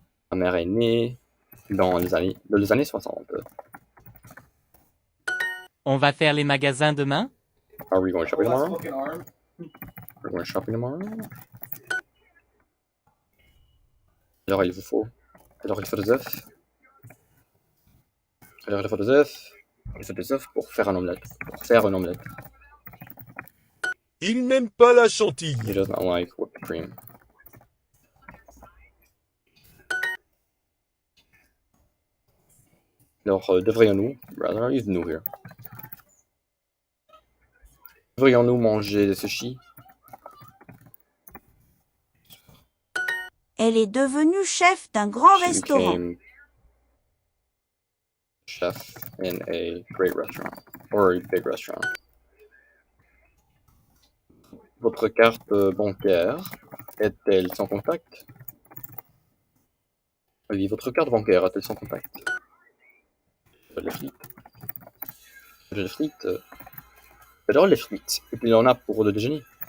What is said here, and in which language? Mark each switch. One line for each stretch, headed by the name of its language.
French: Ma mère est née dans les années 60. On va faire les magasins demain?
English: Are we going shopping tomorrow? Are we going shopping tomorrow?
French: Alors il faut des œufs. Alors il faut des œufs. Il faut des œufs pour faire un omelette. Il n'aime pas la chantilly.
English: He does not like whipped cream.
French: Alors devrions-nous,
English: rather use nous here.
French: Devrions-nous manger des sushis? Elle est devenue chef d'un grand
English: She
French: restaurant.
English: became chef in a great restaurant or a big restaurant.
French: Votre carte bancaire est-elle sans contact? Oui, votre carte bancaire est-elle sans contact? Les frites. J'adore les frites. Et puis il y en a pour le déjeuner.